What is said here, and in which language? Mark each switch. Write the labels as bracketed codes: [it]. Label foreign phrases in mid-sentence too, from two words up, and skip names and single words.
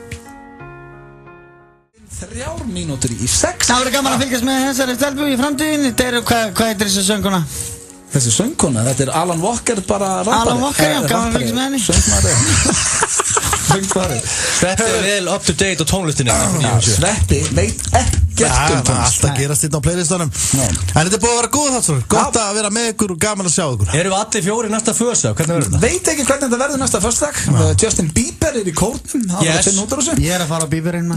[is] 3 mínútur í 6. Það verður gaman að fylgjast með þessari stelpu í framtíðinni. Hvað heitir þessi sönguna? Þessi söngkona, þetta er Alan Walker bara rappari. Alan Walker, já, gaman að fylgjast með henni. Söngvari. Sveppi er vel [en] up to date [is] á tónlistinu. Sveppi veit ekkert um tónlist. Alltaf gerast þetta á playlistanum. En þetta er búið að vera góð þáttur. Gott að vera með ykkur og gaman að sjá ykkur. Erum við allir 4 næsta fösa? Hvernig verður þetta? Veit ekki hvernig þetta verður næsta föstudag. Justin Bieber er í kórnum. Ég er að fara á Bieberinn.